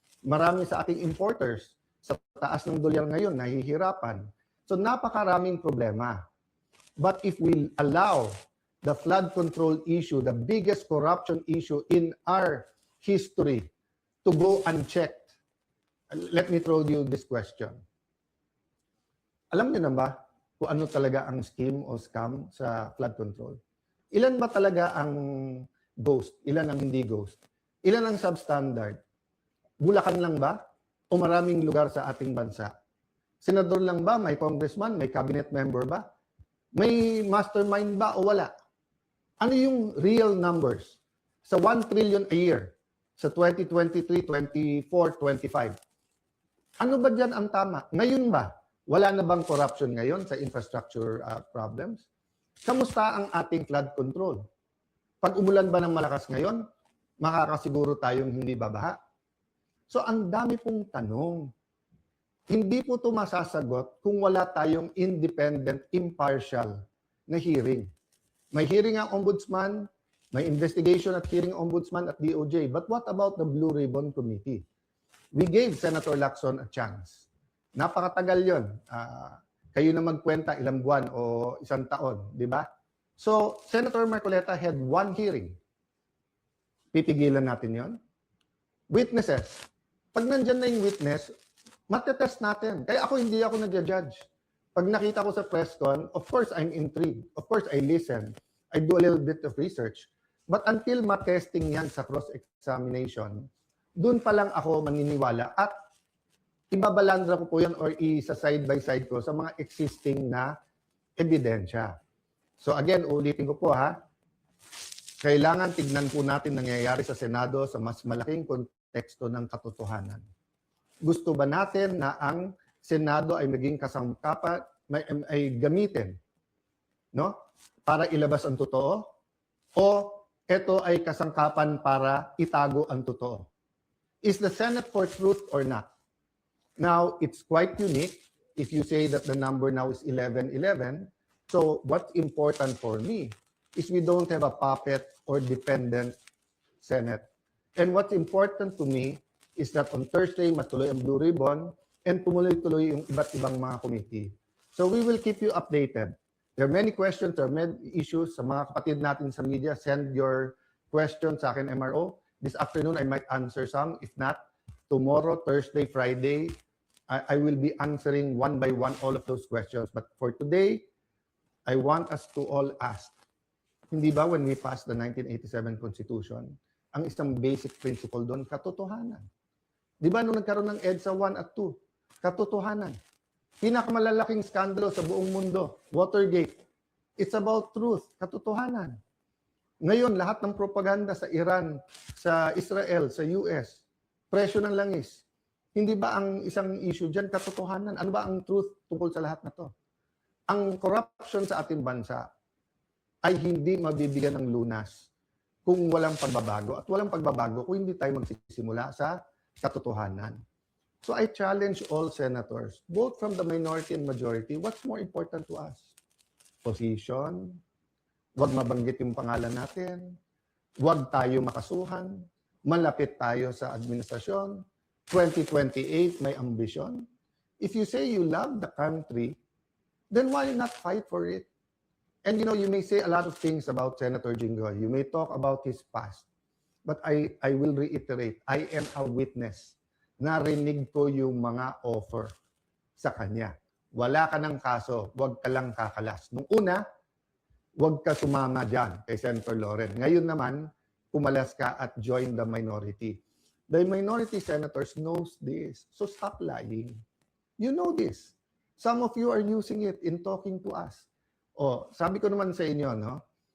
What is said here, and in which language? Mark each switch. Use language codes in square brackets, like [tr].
[tl] Marami sa ating importers sa taas ng dolyar ngayon, nahihirapan. So napakaraming problema. [en] But if we allow the flood control issue, the biggest corruption issue in our history, to go unchecked, let me throw you this question. [tl] Alam niyo na ba kung ano talaga ang scheme o scam sa flood control? Ilan ba talaga ang ghost? Ilan ang hindi ghost? Ilan ang substandard? Bulacan lang ba? O maraming lugar sa ating bansa? Senador lang ba? May congressman? May cabinet member ba? May mastermind ba o wala? Ano yung real numbers? Sa 1 trillion a year, sa 2023, 24, 25. Ano ba dyan ang tama? Ngayon ba? Wala na bang corruption ngayon sa infrastructure problems? Kamusta ang ating flood control? Pag umulan ba ng malakas ngayon, makakasiguro tayong hindi babaha? So ang dami pong tanong. Hindi po ito masasagot kung wala tayong independent, impartial na hearing. May hearing ang ombudsman, may investigation at hearing ombudsman at DOJ. [en] But what about the Blue Ribbon Committee? We gave Senator Lacson a chance. [tl] Napakatagal yun. Kayo na magkwenta ilang buwan o isang taon, di ba? [en] So, Senator Marcoleta had one hearing. [tl] Pipigilan natin yon. Witnesses. Pag nandyan na yung witness, matetest natin. Kaya ako, hindi ako nag-judge. Pag nakita ko sa press con, [en] of course, I'm intrigued. Of course, I listen. I do a little bit of research. But until [tl] matesting yan sa cross-examination, dun pa lang ako maniniwala at ibabalandra ko po yan or isa-side by side ko sa mga existing na ebidensya. So again, ulitin ko po ha, kailangan tignan po natin nangyayari sa Senado sa mas malaking konteksto ng katotohanan. Gusto ba natin na ang Senado ay maging kasangkapan ay gamitin, no? Para ilabas ang totoo, o ito ay kasangkapan para itago ang totoo. [en] Is the Senate for truth or not? Now, it's quite unique if you say that the number now is 11-11. So what's important for me is we don't have a puppet or dependent Senate. And what's important to me is that on Thursday, [tl] matuloy ang Blue Ribbon and tumuloy-tuloy yung iba't ibang mga committee. [en] So we will keep you updated. There are many questions, there are many issues. [tl] Sa mga kapatid natin sa media, [en] send your questions [tl] sa akin, [en] MRO. This afternoon, I might answer some. If not, tomorrow, Thursday, Friday, I will be answering one by one all of those questions. But for today, I want us to all ask, [tl] hindi ba [en] when we passed the 1987 Constitution, [tl] ang isang basic principle doon, katotohanan. Di ba nung nagkaroon ng EDSA 1 at 2, katotohanan. Pinakamalalaking skandalo sa buong mundo, Watergate. [en] It's about truth, [tl] katotohanan. Ngayon, lahat ng propaganda sa Iran, sa Israel, sa US, presyo ng langis. Hindi ba ang isang issue dyan, katotohanan? Ano ba ang truth tungkol sa lahat na to? Ang corruption sa ating bansa ay hindi mabibigyan ng lunas kung walang pagbabago. At walang pagbabago kung hindi tayo magsisimula sa katotohanan. [en] So I challenge all senators, both from the minority and majority, what's more important to us? [tl] Position, wag mabanggit yung pangalan natin, wag tayo makasuhan, malapit tayo sa administrasyon, 2028 may ambisyon. [en] If you say you love the country, then why not fight for it? And you may say a lot of things about Senator Jinggoy. You may talk about his past. But I will reiterate, I am a witness. [tl] Narinig ko yung mga offer sa kanya. Wala ka ng kaso, wag ka lang kakalas. Nung una, wag ka sumama dyan kay Senator Loren. Ngayon naman, pumalas ka at [en] join the minority. The minority senators knows this. So stop lying. You know this. Some of you are using it in talking to us. [tl] Sabi ko naman sa inyo, no?